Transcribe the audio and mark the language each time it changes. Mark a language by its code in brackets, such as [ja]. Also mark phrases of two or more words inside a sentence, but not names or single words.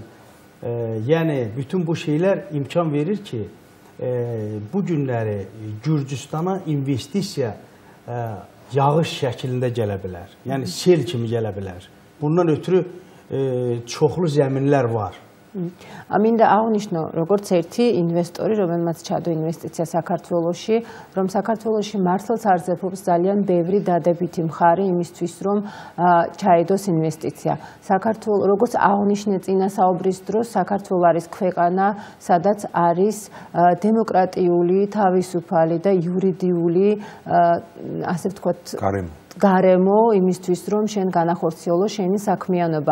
[az] Yəni, bütün bu şeylər imkan verir ki, bu günləri Gürcüstana investisiya yağış şəklində gələ bilər. Yəni, sel kimi gələ bilər. Bundan ötürü çoxlu zəminlər var. [ka] მინდა აღნიშნო, როგორც ერთი ინვესტორი, რომელმაც ჩადო ინვესტიცია საქართველოში, რომ საქართველოში მართლაც არსებობს ძალიან ბევრი დადებითი მხარე იმისთვის, რომ ჩაედოს ინვესტიცია. საქართველოს, როგორც აღნიშნე წინა საუბრის დროს, საქართველო არის ქვეყანა, სადაც არის დემოკრატიული, თავისუფალი და იურიდიული, ასე ვთქვათ, გარემო იმისთვის, რომ შენ განახორციელო შენი საქმიანობა.